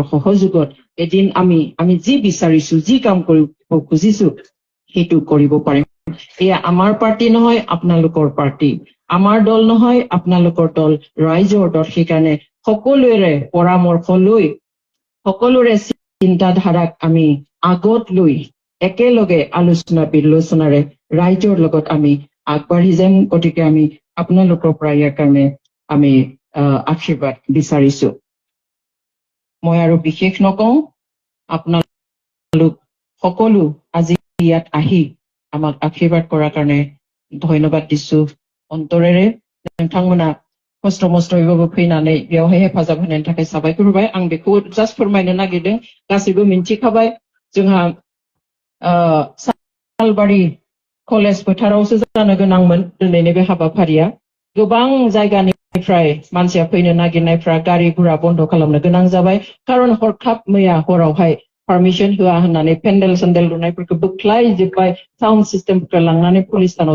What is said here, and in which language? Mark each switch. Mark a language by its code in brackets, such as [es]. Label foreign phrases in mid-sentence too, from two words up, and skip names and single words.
[as] সহযোগত এদিন আমি যি বিচাৰিছো যি কাম কৰিব খুজিছো সেইটো কৰিব পাৰিম এয়া আমাৰ পাৰ্টি নহয় আপোনালোকৰ পাৰ্টি আমাৰ দল নহয় আপোনালোকৰ দল ৰাইজৰ দল সেইকাৰণে সকলোৰে পৰামৰ্শ লৈ সকলোৰে চিন্তাধাৰাক আমি আগত লৈ একেলগে আলোচনা বিলোচনাৰে ৰাইজৰ লগত আমি আগবাঢ়ি যাম গতিকে আমি আপোনালোকৰ পৰা ইয়াৰ কাৰণে আমি আশীৰ্বাদ বিচাৰিছো মই আৰু বিশেষ নকওঁ আপোনালোক সকলো আজি ইয়াত আহি আমাক আশীৰ্বাদ কৰাৰ কাৰণে ধন্যবাद দিছো অন্তৰেৰে [brx] नोंथांमोना खस्थ' मस्थ'यैबाबो फैनानै बेवहाय हेफाजाब होनायनि थाखाय साबायखर होबाय आं बेखौ जास्ट फोरमायनो नागिरदों गासैबो मिन्थिखाबाय जोंहा सालबारि कलेज फोथारावसो जानो गोनांमोन दिनैनि बे हाबाफारिया गोबां जायगानिफ्राय मानसिया फैनो नागिरनायफ्रा गारि गुरा बन्द खालामनो गोनां जाबाय खारन हरखाब मैया हरावहाय पारमिसन होआ होननानै पेन्डेल सेन्डेल लुनायफोरखौ बोख्लायजोब्बाय साउन्ड सिस्टेमफोरखौ लांनानै पुलिस स्टेसनाव